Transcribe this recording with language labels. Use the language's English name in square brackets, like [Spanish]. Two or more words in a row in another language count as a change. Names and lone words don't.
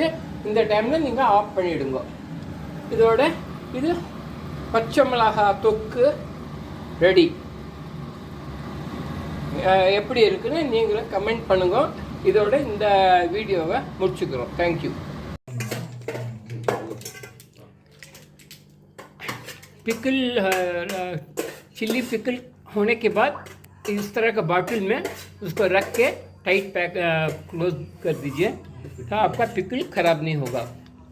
[Tamil] இந்த டைமில் நீங்கள் ஆஃப் பண்ணிவிடுங்க. இதோட இது பச்சை மிளகாய் தொக்கு ரெடி. எப்படி இருக்குன்னு நீங்களும் கமெண்ட் பண்ணுங்க. இதோட இந்த வீடியோவை முடிச்சுக்கிறோம். தேங்க்யூ. [English] pickle chilli pickle [Hindi] होने के बाद इस तरह का बॉटल में उसको रख के [English] tight pack close [Hindi] कर दीजिए, तो आपका पिकल ख़राब नहीं होगा.